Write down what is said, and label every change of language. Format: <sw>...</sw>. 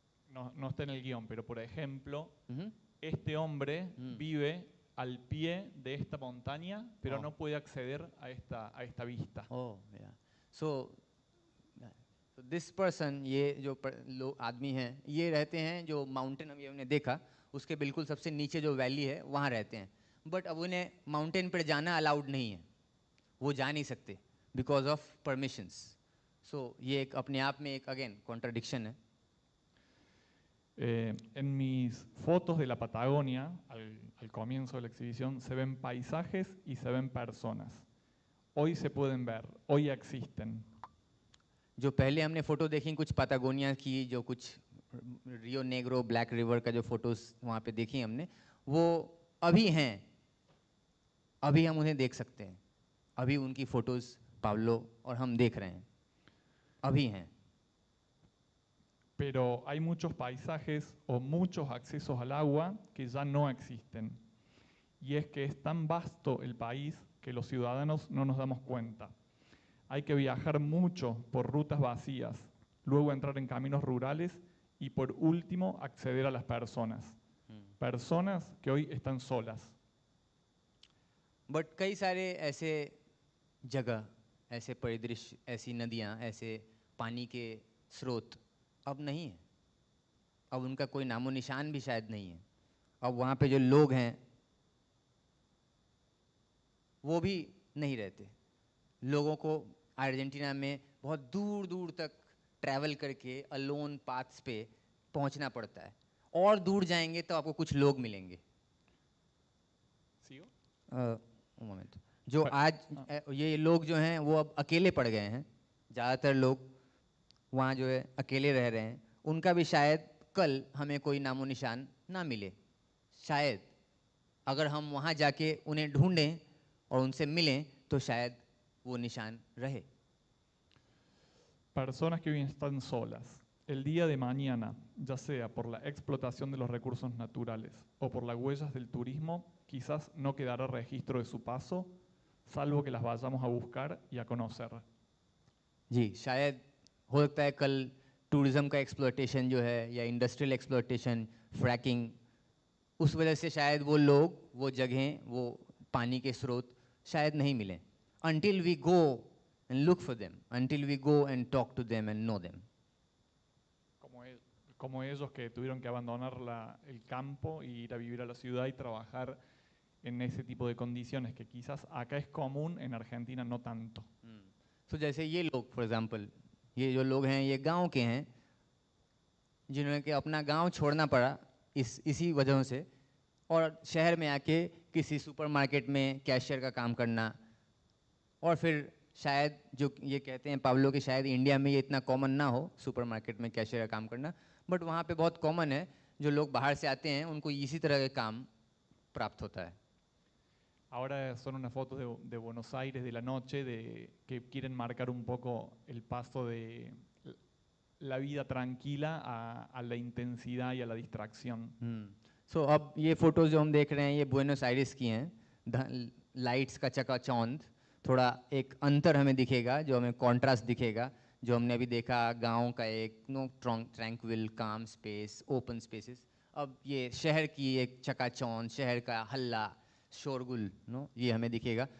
<es>No está en el guión, pero por ejemplo, este hombre vive al pie de esta montaña, pero no puede acceder a esta vista.</es> <en>Oh, yeah. So this person,</en> <hi>ये जो लोग आदमी हैं, ये रहते हैं जो mountain अभी हमने देखा, उसके बिल्कुल सबसे नीचे जो वैली है वहाँ रहते हैं, बट अब उन्हें माउंटेन पर जाना अलाउड नहीं है, वो जा नहीं सकते बिकॉज ऑफ परमिशंस। सो ये एक अपने आप में एक अगेन कॉन्ट्रडिक्शन है।</hi> <es>En mis fotos de la Patagonia, al comienzo de la exhibición, se ven paisajes y se ven personas. Hoy se pueden ver, hoy existen.</es> <hi>जो पहले हमने फ़ोटो देखी कुछ पतागोनिया की, जो कुछ रियो नेग्रो, ब्लैक रिवर का जो फ़ोटोज़ वहाँ पे देखी हमने, वो अभी हैं, अभी हम उन्हें देख सकते हैं, अभी उनकी फ़ोटोज़ पाब्लो और हम देख रहे हैं, अभी हैं।</hi> <es>Pero hay muchos paisajes o muchos accesos al agua que ya no existen. Y es que es tan vasto el país que los ciudadanos no nos damos cuenta. Hay que viajar mucho por rutas vacías, luego entrar en caminos rurales y por último acceder a las personas. Personas que hoy están solas.</es> <hi>But कई सारे ऐसे जगह, ऐसे परिदृश्य, ऐसी नदियाँ, ऐसे पानी के स्रोत अब नहीं है, अब उनका कोई नामो निशान भी शायद नहीं है। अब वहाँ पे जो लोग हैं वो भी नहीं रहते। लोगों को अर्जेंटीना में बहुत दूर दूर तक ट्रैवल करके अलोन पाथ्स पे पहुँचना पड़ता है, और दूर जाएंगे तो आपको कुछ लोग मिलेंगे। मोमेंट, जो आज ये लोग जो हैं वो अब अकेले पड़ गए हैं, ज़्यादातर लोग वहाँ जो है अकेले रह रहे हैं, उनका भी शायद कल हमें कोई नामो निशान ना मिले। शायद अगर हम वहाँ जाके उन्हें ढूंढें और उनसे मिलें तो शायद वो निशान रहे।</hi> <es>Personas que hoy están solas. El día de mañana, ya sea por la explotación de los recursos naturales o por las huellas del turismo, quizás no quedará registro de su paso, salvo que las vayamos a buscar y a conocer.</es> <hi>जी, शायद हो सकता है कल tourism का exploitation जो है या industrial exploitation, fracking, उस वजह से शायद वो लोग, वो जगहें, वो पानी के स्रोत शायद नहीं मिलें.</hi> <en>Until we go and look for them, until we go and talk to them and know them.</en> <es>Como ellos que tuvieron que abandonar el campo y ir a vivir a la ciudad y trabajar en ese tipo de condiciones que quizás acá es común, en Argentina no tanto.</es> <hi>So जैसे ये लोग, for example, ये जो लोग हैं ये गांव के हैं, जिन्होंने कि अपना गांव छोड़ना पड़ा इसी वजहों से, और शहर में आके किसी सुपरमार्केट में कैशियर का काम करना, और फिर शायद जो ये कहते हैं पाब्लो कि शायद इंडिया में ये इतना कॉमन ना हो सुपरमार्केट में कैशियर का काम करना, बट वहाँ पे बहुत कॉमन है. जो लोग बाहर से आते हैं उनको इसी तरह के काम प्राप्त होता है.</hi> <es>Ahora son unas fotos de Buenos Aires de la noche, que quieren marcar un poco el paso de la vida tranquila a la intensidad y a la distracción.</es> <hi>So अब ये फोटोज जो हम देख रहे हैं ये बुएनोस आयर्स की हैं. लाइट्स का चकाचौंध, थोड़ा एक अंतर हमें दिखेगा, जो हमें कॉन्ट्रास्ट दिखेगा, जो हमने अभी देखा गांव का एक ट्रैंक्विल काम स्पेस, ओपन स्पेसेस. अब ये शहर की एक चकाचौंध, शहर का हल्ला, शोरगुल, ये हमें दिखेगा.</hi>